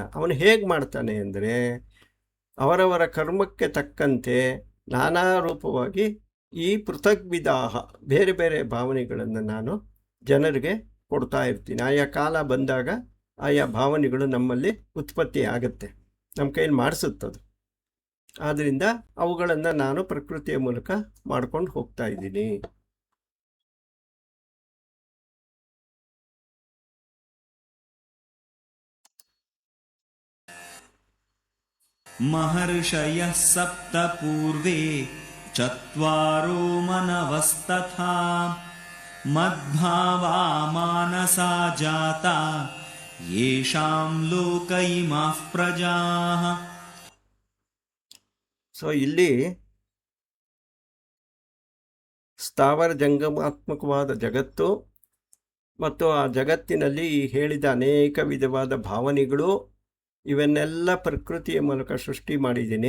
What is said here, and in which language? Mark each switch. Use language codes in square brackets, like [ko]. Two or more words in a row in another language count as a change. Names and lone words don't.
[kn] ಅವನು ಹೇಗೆ ಮಾಡ್ತಾನೆ ಅಂದರೆ ಅವರವರ ಕರ್ಮಕ್ಕೆ ತಕ್ಕಂತೆ ನಾನಾ ರೂಪವಾಗಿ ಈ ಪೃಥಗ್ವಿಧಾಃ, ಬೇರೆ ಬೇರೆ ಭಾವನೆಗಳನ್ನು ನಾನು ಜನರಿಗೆ ಕೊಡ್ತಾ ಇರ್ತೀನಿ. ಆಯಾ ಕಾಲ ಬಂದಾಗ ಆಯಾ ಭಾವನೆಗಳು ನಮ್ಮಲ್ಲಿ ಉತ್ಪತ್ತಿ ಆಗುತ್ತೆ, ನಮ್ಮ ಕೈಯಲ್ಲಿ ಮಾಡಿಸುತ್ತದು. ಆದ್ದರಿಂದ ಅವುಗಳನ್ನು ನಾನು ಪ್ರಕೃತಿಯ ಮೂಲಕ ಮಾಡ್ಕೊಂಡು ಹೋಗ್ತಾ ಇದ್ದೀನಿ. [sa] महर्षयः सप्त पूर्वे चत्वारो मनवस्तथा मद्भावा मानसा जाता येषां लोक इमाः प्रजाः. [kn] ಸೊ ಇಲ್ಲಿ ಸ್ಥಾವರ ಜಂಗಮಾತ್ಮಕವಾದ ಜಗತ್ತು ಮತ್ತು ಆ ಜಗತ್ತಿನಲ್ಲಿ ಈ ಹೇಳಿದ ಅನೇಕ ವಿಧವಾದ ಭಾವನೆಗಳು, ಇವನ್ನೆಲ್ಲ ಪ್ರಕೃತಿಯ ಮೂಲಕ ಸೃಷ್ಟಿ ಮಾಡಿದ್ದೀನಿ.